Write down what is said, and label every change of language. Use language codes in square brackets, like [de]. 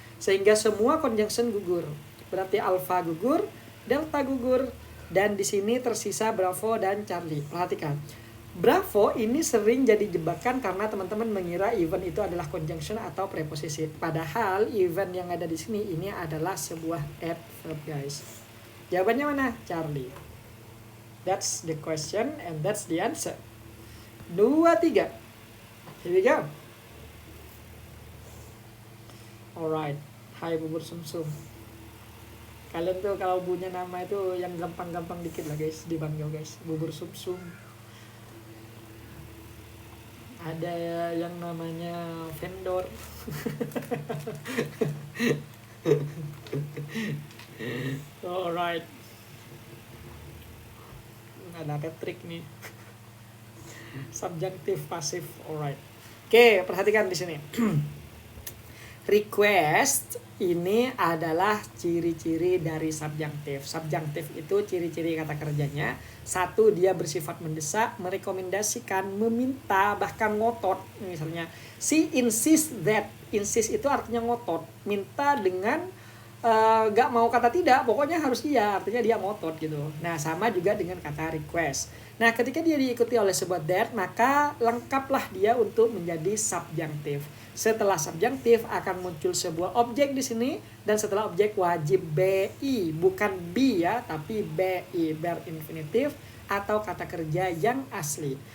[id] Sehingga semua conjunction gugur. Berarti alpha gugur, delta gugur, dan di sini tersisa Bravo dan Charlie. Perhatikan. Bravo ini sering jadi jebakan karena teman-teman mengira event itu adalah conjunction atau preposisi. Padahal event yang ada di sini ini adalah sebuah adverb, guys. Jawabannya mana? Charlie. [en] That's the question and that's the answer. 2, 3. Here we go. [id] Alright. Hai bubur sumsum. Kalian tuh kalau punya nama itu yang gampang-gampang dikit lah, guys, dipanggil, guys. Bubur sumsum. Ada yang namanya vendor. [en] Alright. [id] Ada trik nih. Subjunctive pasif, alright. Oke, perhatikan di sini. request ini adalah ciri-ciri dari subjunctive. Subjunctive itu ciri-ciri kata kerjanya. Satu, dia bersifat mendesak, merekomendasikan, meminta, bahkan ngotot. Misalnya, [en] she insist that. [id] Insist itu artinya ngotot. Minta dengan gak mau kata tidak, pokoknya harus iya, artinya dia ngotot gitu. Nah, sama juga dengan kata request. Nah, ketika dia diikuti oleh sebuah that, maka lengkaplah dia untuk menjadi subjunctive. Setelah subjunctive akan muncul sebuah objek di sini, dan setelah objek wajib BI, bukan be ya, tapi BI, verb infinitive atau kata kerja yang asli.